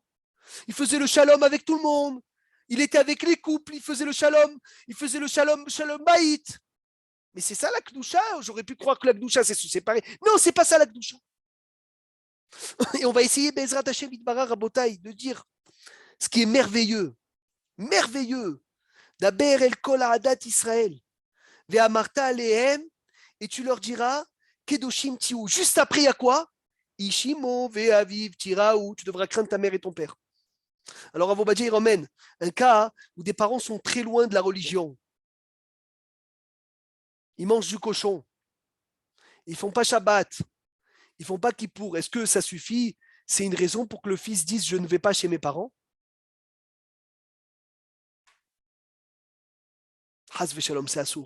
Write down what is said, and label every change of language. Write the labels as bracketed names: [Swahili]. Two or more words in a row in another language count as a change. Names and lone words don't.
[French] Il faisait le shalom avec tout le monde. Il était avec les couples, il faisait le shalom. Il faisait le [Hebrew] שלום בית. [French] Mais c'est ça la Kedusha. J'aurais pu croire que la Kedusha, c'est se séparer. Non, c'est pas ça la Kedusha. Et on va essayer, [Hebrew] בעזרת השם יתברך רבותי, [French] de dire ce qui est merveilleux. Merveilleux. [Hebrew] דבר אל כל עדת ישראל. ואמרת אלהם, [French] et tu leur diras [Hebrew] קדושים תהיו. [French] Juste après, il y a quoi? [Hebrew] איש אמו ואביו תיראו. [French] Tu devras craindre ta mère et ton père. Alors, Avobadja, il ramène un cas où des parents sont très loin de la religion. Ils mangent du cochon. Ils ne font pas Shabbat. Ils ne font pas Kippour. Est-ce que ça suffit? C'est une raison pour que le fils dise je ne vais pas chez mes parents? [Hebrew] חס ושלום, [French] c'est assour.